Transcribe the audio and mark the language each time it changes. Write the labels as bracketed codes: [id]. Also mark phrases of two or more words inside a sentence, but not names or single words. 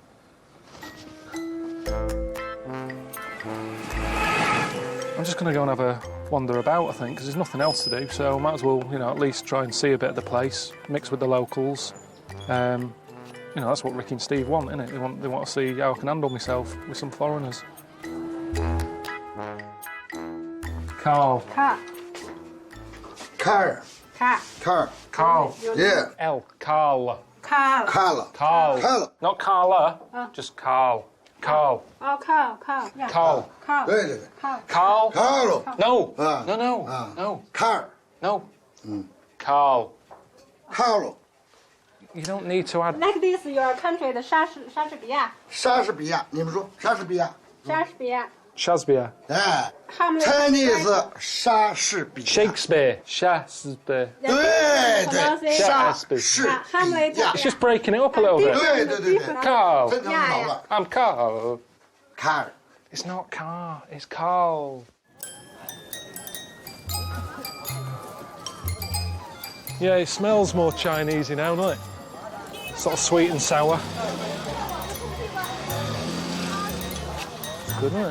[en] I'm just going to go and have a wander about, I think, because there's nothing else to do, so I might as well, you know, at least try and see a bit of the place, mix with the locals. You know, that's what Ricky and Steve want, innit? They want to see how I can handle myself with some foreigners. Karl. Karl. Karl. Karl. Karl. Karl. Yeah. L. Karl. Karl. Karl. Karl. Karl. Not Carla, just Karl. Karl. Oh, Karl. Karl. Yeah. Karl. Karl. [zh] 对对对 [en] Karl. Karl. No. Ah. No. Ah. No. Karl. No. Karl. Karl. You don't need to add... Like this, your country, the 莎士比亚。 [zh] 莎士比亚，你们说莎士比亚。莎士比亚。 [en] Shakespeare. 哎 Hamlet. Chinese 莎士比亚。 Shakespeare. Shakespeare. [zh] 对对，莎 [en] Shakespeare. [zh] 士 [en] Hamlet. [zh] 比亚 [en] It's。just breaking it up a little bit. [zh] 对对对对， [en] Karl. [zh] 非常好了。 [en] I'm Karl. Karl. It's not Karl. It's Karl. Yeah, it smells more Chinesey now, doesn't it? Sort of sweet and sour. It's good, isn't it?